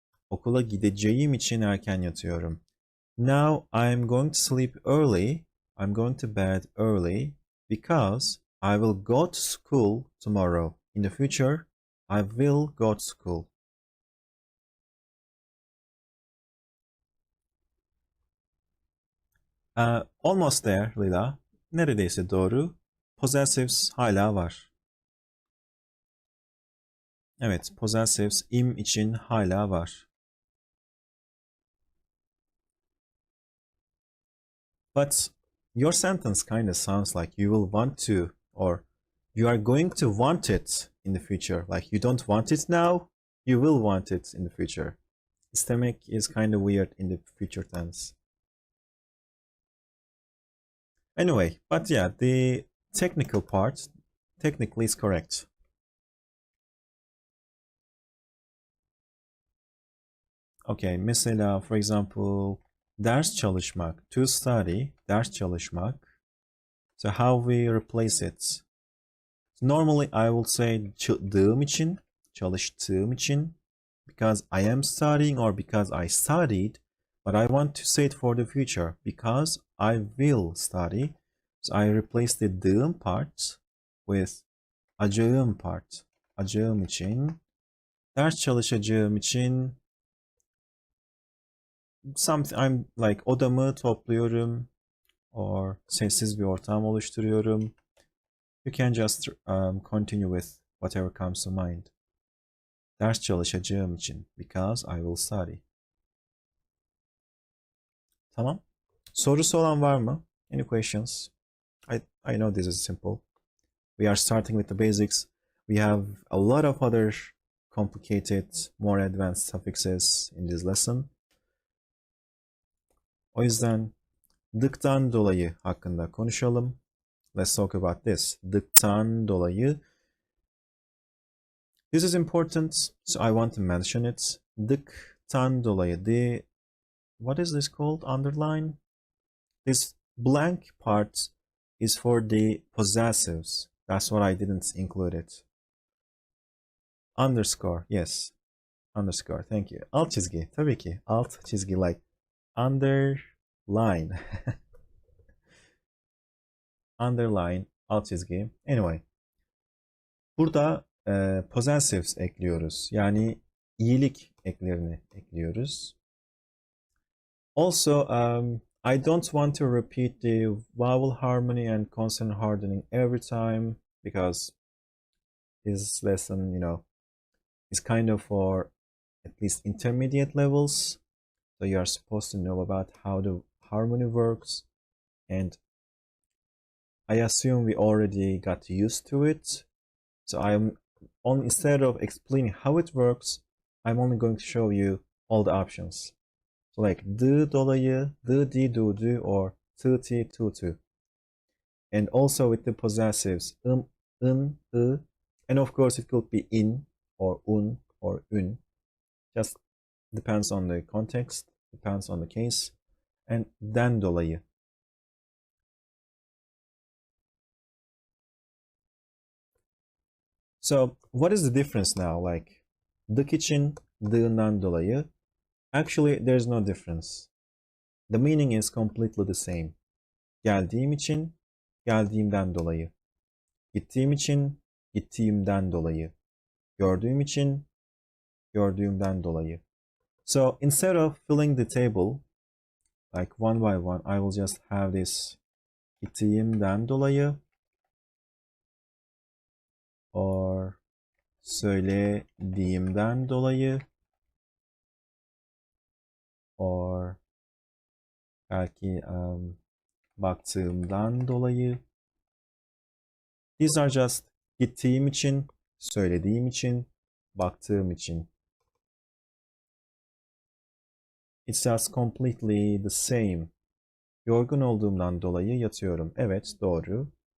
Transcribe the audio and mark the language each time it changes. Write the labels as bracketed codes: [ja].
[tr] Okula gideceğim için erken yatıyorum. [en] Now I'm going to sleep early. I'm going to bed early because I will go to school tomorrow. In the future, I will go to school. Almost there, [tr] Lila. Neredeyse doğru. Possessives hala var. Evet, possessives im için hala var. [en] But your sentence kind of sounds like you will want to, or you are going to want it in the future. Like you don't want it now, you will want it in the future. İstemek is kind of weird in the future tense. Anyway, but yeah, the technical part technically is correct. Okay, mesela for example, ders çalışmak, to study, ders çalışmak. So how we replace it? Normally I will say [tr] çalıştığım için, çalıştığım için, [en] because I am studying or because I studied, but I want to say it for the future, because I will study. So I replace the dığım part with acağım part. [tr] Acağım için, ders çalışacağım için, [en] something, I'm like [tr] odamı topluyorum or sessiz bir ortam oluşturuyorum. [en] You can just continue with whatever comes to mind. [tr] Ders çalışacağım için, [en] because I will study. [tr] Tamam. Sorusu olan var mı? [en] Any questions? I know this is simple. We are starting with the basics. We have a lot of other complicated, more advanced suffixes in this lesson. [tr] O yüzden DIktan dolayı hakkında konuşalım. [en] Let's talk about this. DIktan dolayı. This is important, so I want to mention it. DIktan dolayı. What is this called? Underline? This blank part is for the possessives. That's what I didn't include it. Underscore, yes. Underscore, thank you. [tr] Alt çizgi, tabii ki. [en] Alt çizgi, like underline. Underline, alt çizgi. Anyway. [tr] Burada possessives ekliyoruz. Yani iyilik eklerini ekliyoruz. [en] Also, I don't want to repeat the vowel harmony and consonant hardening every time because this lesson, is kind of for at least intermediate levels. So you are supposed to know about how the harmony works. And I assume we already got used to it. So instead of explaining how it works, I'm only going to show you all the options. So like d dolayı, d, di, du, du, or t, ti, tu, tu. And also with the possessives, in, I, and of course it could be in, or un, or ün. Just depends on the context, depends on the case. And den dolayı. So what is the difference now? Like dık için, dığından dolayı. Actually, there's no difference. The meaning is completely the same. [tr] Geldiğim için, geldiğimden dolayı. Gittiğim için, gittiğimden dolayı. Gördüğüm için, gördüğümden dolayı. [en] So instead of filling the table, like one by one, I will just have this gittiğimden dolayı or söylediğimden dolayı or belki baktığımdan dolayı. These are just [tr] gittiğim için, söylediğim için, baktığım için. [en] It's just completely the same. [tr] Yorgun olduğumdan dolayı yatıyorum. Evet, doğru.